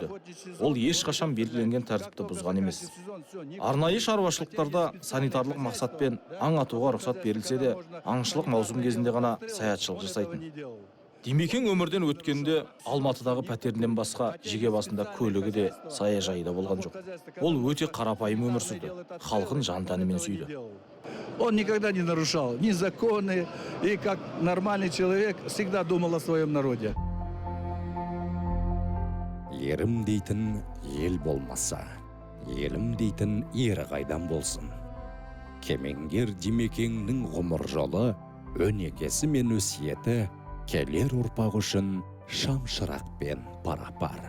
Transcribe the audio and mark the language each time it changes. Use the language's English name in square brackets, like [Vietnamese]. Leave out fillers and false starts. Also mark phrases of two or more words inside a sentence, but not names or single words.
[Kazakh] Ол ешқашан белгіленген тәртіпті бұзған емес. Арнайы шаруашылықтарда санитарлық мақсатпен аң атуға рұқсат берілсе де, аңшылық маусым кезінде ғана саятшылық жасайтын. Димекең өмірден өткенде Алматыдағы пәтерінен басқа жеке басында көлігі де саяжайы да болған жоқ. Ол өте қарапайым өмір сүрді. Халқын жан-тәнімен сүйді. [Russian] Он никогда не нарушал ни законы, и как нормальный человек всегда думал о своем народе. [Kazakh] Ерім дейтін ел болмаса, елім дейтін ері қайдан болсын. Кемеңгер Димекеңнің ғұмыр жолы, өнегесі мен өсиеті келер ұрпақ үшін шамшырақпен пара-пар.